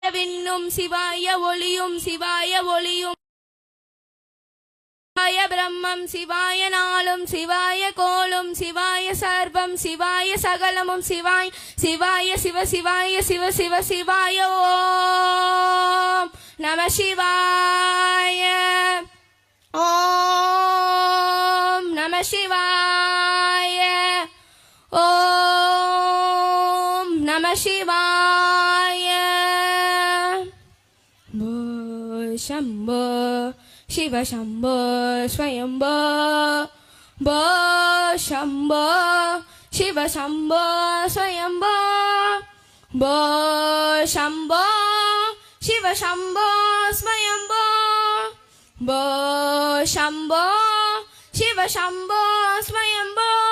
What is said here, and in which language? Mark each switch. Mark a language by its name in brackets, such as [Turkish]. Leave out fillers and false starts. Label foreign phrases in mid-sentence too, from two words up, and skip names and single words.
[Tamil] விண்ணும் சிவாய ஒளியும் சிவாய ஒளியும் சிவாய பிரம்மம் சிவாய நாளும் சிவாய கோளும் சிவாய சர்வம் சிவாய சகலமும் சிவாய் சிவாய சிவ சிவாய சிவ சிவ சிவாய [Sanskrit] ॐ नमः शिवाय ॐ नमः शिवाय ॐ नमः शिवाय शंभो शिव शंभो स्वयंभो भो शंभो शिव शंभो स्वयंभो भो शंभो शिव शंभो स्वयंभो भो शंभो शिव शंभो स्वयंभो